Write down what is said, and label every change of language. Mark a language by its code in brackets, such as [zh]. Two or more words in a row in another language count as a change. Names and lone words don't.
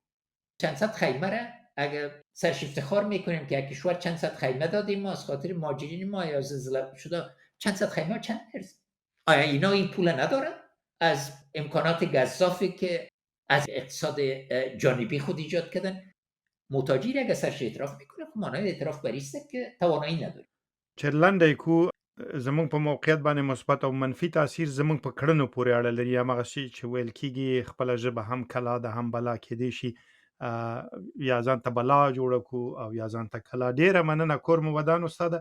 [fa] چند صد خیمه را اگه سرش افتخار میکنیم که یک کشور چند صد خیمه دادیم ما از خاطر مهاجرین ما یا زلزله شده، چند صد خیمه چند ارز؟ آیا اینا این پول ندارن؟ از امکانات گزافی که از اقتصاد جانبی خود ایجاد کردن محتاجی اگه سرش اعتراف میکنه خب معنای اعتراف بریسته که توانایی نداره. [ps] چرلنډی کو زمونږ په موقعیت باندې مثبت او منفي تاثیر زمونږ په کړنو پورې اړه لري. همغه شی چې ویل کېږي خپله ژبه هم کلا ده هم بلا کېدی شي، یا ځان ته بلا جوړه کړو او یا ځان ته کلا. ډېره مننه کور مو ودان استاده.